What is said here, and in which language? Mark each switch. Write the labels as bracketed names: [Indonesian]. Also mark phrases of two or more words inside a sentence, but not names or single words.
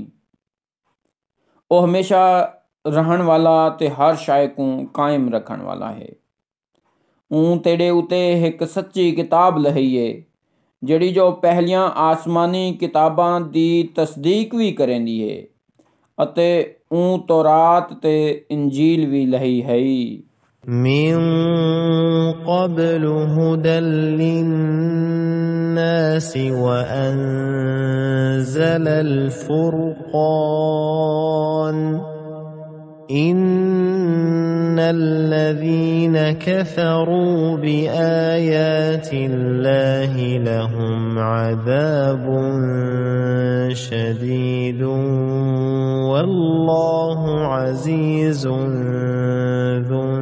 [Saraiki] وہ ہمیشہ رہن والا تے ہر شے کو قائم رکھن والا ہے. اوں تیرے اتے ایک سچی کتاب لہی ہے جڑی جو پہلیاں آسمانی کتاباں دی تصدیق بھی کریندی ہے اتے اوں تورات تے انجیل بھی لہی ہے. [Arabic] من قبل هدى للناس وأنزل الفرقان إن الذين كفروا بآيات الله لهم عذاب شديد والله عزيز ذو